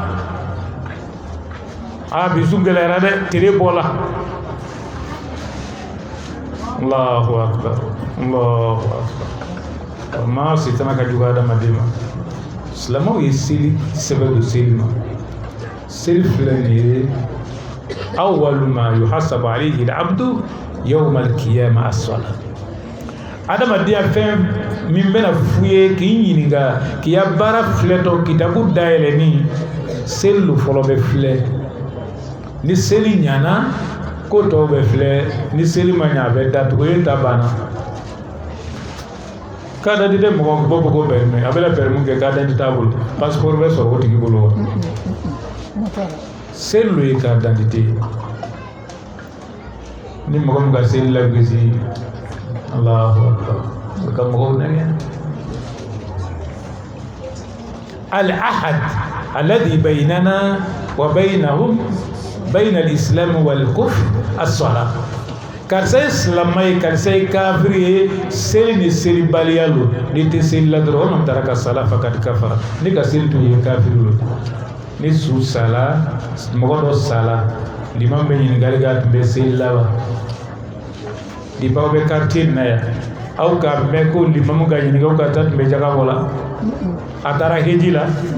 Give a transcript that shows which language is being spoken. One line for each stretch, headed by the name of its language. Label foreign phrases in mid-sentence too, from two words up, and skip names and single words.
Bambara: bi sun gɛlɛyara dɛ tile bɔla
Arabic: الله أكبر
Bambara: ma sitana ka jugu adamaden ma silamɛw ye seli sɛbɛn don seli ma seli filɛ nin ye
Arabic: أول ما يحاسب عليه العبد يوم القيامة الصلاة
Bambara: adamadenya fɛn min bɛna f'u ye k'i ɲininka k'i ya baara filɛtɔ kitabu dayɛlɛni seli lo fɔlɔ bɛ filɛ ni seli ɲana ko tɔw bɛ filɛ ni seli ma ɲa a bɛ datugu e ta banna k'a dati tɛ mɔgɔ bɔ ko permis a bɛna permis kɛ k'a dati t'a bolo passeport bɛ sɔrɔ o tigi bolo wa seli lo ye k'a dati ni mɔgɔ min ka seli la gosi
Arabic: الله أكبر
Bambara: ka mɔgɔw nɛgɛ
Arabic: العهد الذي بيننا وبينهم بين الإسلام والكفر الصلاة
Bambara: karisa ye silamɛ ye karisa ye kafiri ye seli ni selibaliya lo ni tɛ seli la dɔrɔn o ma taara ka sala fakati kafara ni ka seli tun ye kafiri lo ni su sala mɔgɔ dɔ sala liman bɛ ɲininkali k'a tun bɛ seli la wa liba aw bɛ quartier na yan aw ka mɛn ko limamu ka ɲininka aw ka taa tun bɛ jaga bɔ la a taara heji la